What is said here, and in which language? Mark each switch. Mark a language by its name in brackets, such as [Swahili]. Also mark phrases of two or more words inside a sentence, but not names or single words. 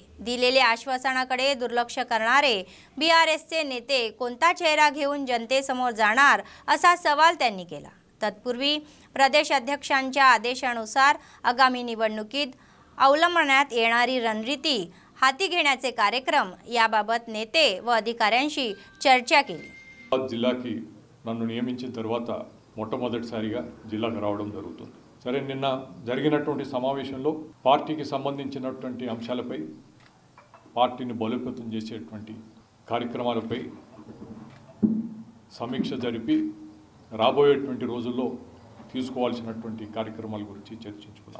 [Marathi] दिलेल्या आश्वासनाकडे दुर्लक्ष करणारे बीआरएसचे नेते कोणता चेहरा घेऊन जनतेसमोर जाणार असा सवाल त्यांनी केला। तत्पूर्वी प्रदेश अध्यक्षांच्या आदेशानुसार आगामी निवडणुकीत अवलंबण्यात येणारी रणनीती हाती घेण्याचे कार्यक्रम याबाबत नेते व अधिकाऱ्यांशी चर्चा केली। [Telugu] జిల్లాకి నన్ను నియమించిన తర్వాత మొట్టమొదటిసారిగా జిల్లాకు రావడం జరుగుతుంది। సరే, నిన్న జరిగినటువంటి సమావేశంలో పార్టీకి సంబంధించినటువంటి అంశాలపై, పార్టీని బలోపేతం చేసేటువంటి కార్యక్రమాలపై సమీక్ష జరిపి రాబోయేటువంటి రోజుల్లో తీసుకోవాల్సినటువంటి కార్యక్రమాల గురించి చర్చించుకున్నాం।